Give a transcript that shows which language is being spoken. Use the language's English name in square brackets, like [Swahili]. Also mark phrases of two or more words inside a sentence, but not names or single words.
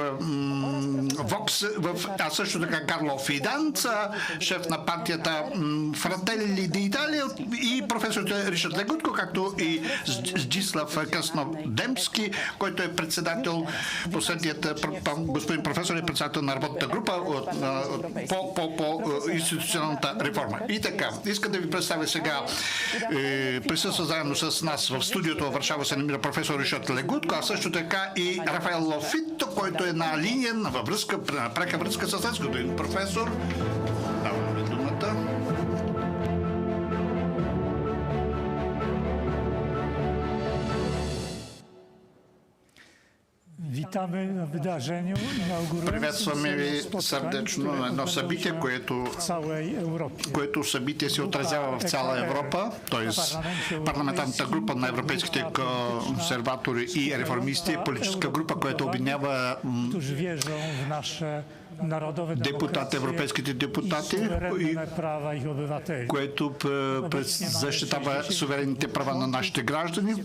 [Bulgarian] Vox, а също така Карло Фиданца, шеф на партията [Italian] Fratelli d'Italia [Bulgarian] и професор Ryszard Legutko, както и Zdzisław Krasnodębski, който е председател, последният господин професор е председател на работната група по институционалната реформа. И така, искам да ви представя сега, присъства заедно с нас в студиото във Варшава се намира професор Ryszard Legutko, а също така и Raffaele Fitto, който е на линия, на пряка връзка с нас, като един професор. Даваме думата. [Polish] Witamy na wydarzeniu [Bulgarian] Приветстваме ви сърдечно на едно събитие, което събитие се отразява в цяла Европа, т.е. парламентарната група на европейските консерватори и реформисти, политическа група, която обединява европейските депутати, което защитава суверенните права на нашите граждани.